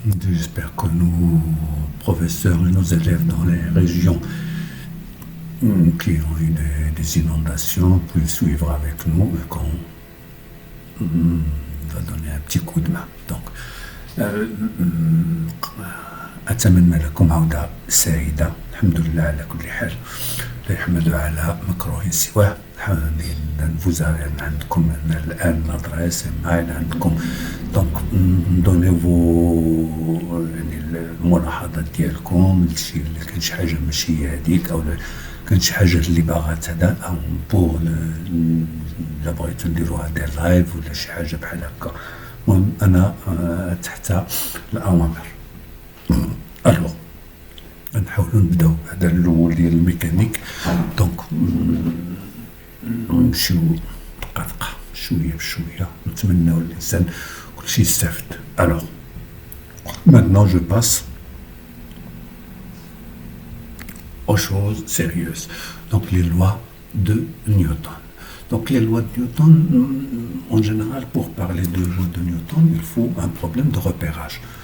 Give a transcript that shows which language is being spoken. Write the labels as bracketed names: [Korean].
[French] J'espère que nos professeurs et nos élèves dans les régions qui ont eu des inondations puissent suivre avec nous et qu'on va donner un petit coup de main. [Arabic] Donc, أتمنى لكم عودة سعيدة. الحمد لله على كل حال، لا يحمد على مكروه سواه. [French] vous avez [Arabic] عندكم الآن l'adresse mail عندكم، [French] donc donnez vos [Arabic] الملاحظات ديالكم، الشيء اللي كان شي حاجة ماشي هذيك أو كان شي حاجة اللي باغا هذا أو بور إلا بغيتو نديروها دير لايف ولا شي حاجة بحال هكا. المهم أنا تحت الأوامر. ألوغ نحاولو نبداو هذا الأول ديال الميكانيك. دونك نمشيو دقة شوية بشوية، نتمناو الإنسان كلشي يستافد. [French] ألوغ maintenant je passe aux choses sérieuses. Donc les lois de Newton. Donc les lois de Newton, en général, pour parler de lois de Newton, il faut un problème de repérage.